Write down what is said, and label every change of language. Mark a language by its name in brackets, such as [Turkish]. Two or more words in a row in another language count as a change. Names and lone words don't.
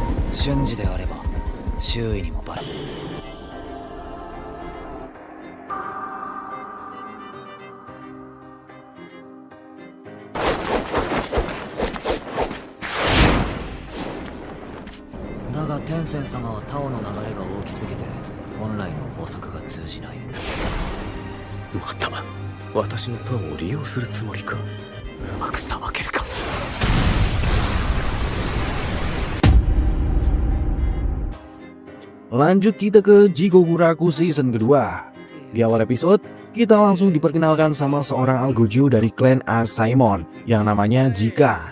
[Japanese] 瞬時であれば周囲にもバレ。だが天仙様はタオの流れが大きすぎて本来の法則が通じない。また私のターンを利用するつもりか。うまくさばけるか。 [Indonesian] Lanjut kita ke Jigokuraku season kedua. Di awal episode, kita langsung diperkenalkan sama seorang Algojo dari klan Asaemon yang namanya Jika.